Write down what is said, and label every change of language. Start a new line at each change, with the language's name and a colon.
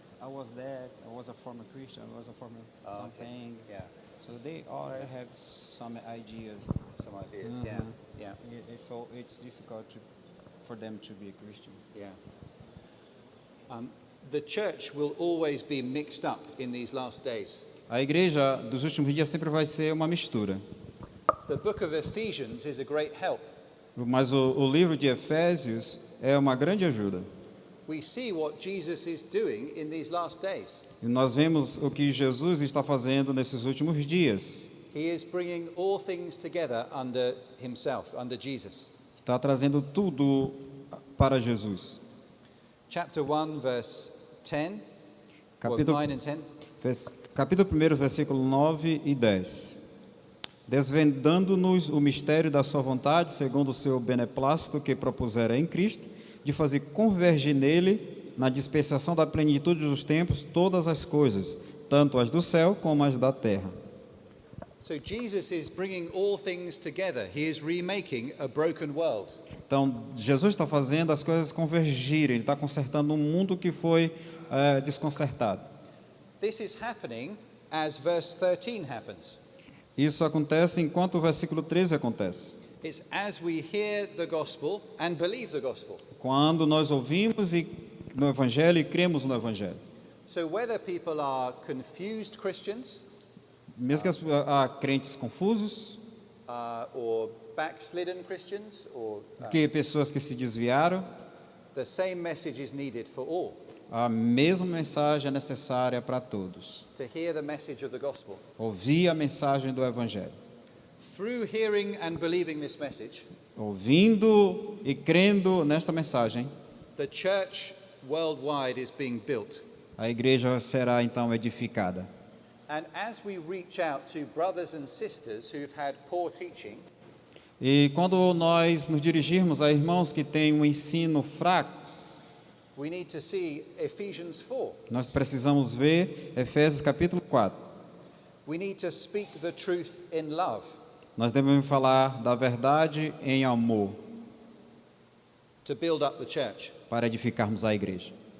English: I was a former Christian. I was a former something." Okay. Yeah. So they already have some ideas. Some ideas. Yeah. So it's difficult for them to be a Christian. Yeah. The church will always be mixed up in these last days.
Portuguese: A igreja dos últimos dias sempre vai ser uma mistura.
English: The book of Ephesians is a great help.
Portuguese: Mas o livro de Efésios é uma grande ajuda.
English: We see what Jesus is doing in these last days.
Portuguese: E nós vemos o que Jesus está fazendo nesses últimos dias.
English: He is bringing all things together under himself, under Jesus.
Portuguese: Está trazendo tudo para Jesus.
English: Chapter 1, verse 10,
Portuguese: Capítulo-
English: 9 and 10.
Portuguese: Capítulo 1, versículo 9 e 10. Desvendando-nos o mistério da sua vontade, segundo o seu beneplácito que propusera em Cristo, de fazer convergir nele, na dispensação da plenitude dos tempos, todas as coisas, tanto as do céu como as da terra.
English: So Jesus is bringing all things together. He is remaking a broken world.
Portuguese: Então, Jesus está fazendo as coisas convergirem, ele está consertando um mundo que foi desconcertado.
English: This is happening as verse 13 happens.
Portuguese: Isso acontece enquanto o versículo 13 acontece.
English: It's as we hear the gospel and believe the gospel.
Portuguese: Quando nós ouvimos no Evangelho e cremos no Evangelho.
English: So whether people are confused Christians
Portuguese: Mesmo que há crentes confusos,
English: or backslidden Christians, or
Portuguese: que pessoas que se desviaram,
English: the same message is needed for all.
Portuguese: a mesma mensagem é necessária para todos.
English: To hear the message of the gospel.
Portuguese: Ouvir a mensagem do Evangelho.
English: Through hearing and believing this message,
Portuguese: Ouvindo e crendo nesta mensagem,
English: the church worldwide is being built.
Portuguese: a igreja será então edificada.
English: And as we reach out to brothers and sisters who've had poor teaching,
Portuguese: E quando nós nos dirigirmos a irmãos que têm um ensino fraco,
English: we need to see Ephesians 4.
Portuguese: nós precisamos ver Efésios capítulo 4.
English: We need to speak the truth in love.
Portuguese: Nós devemos falar da verdade em amor
English: To build up the church.
Portuguese: para edificarmos a igreja.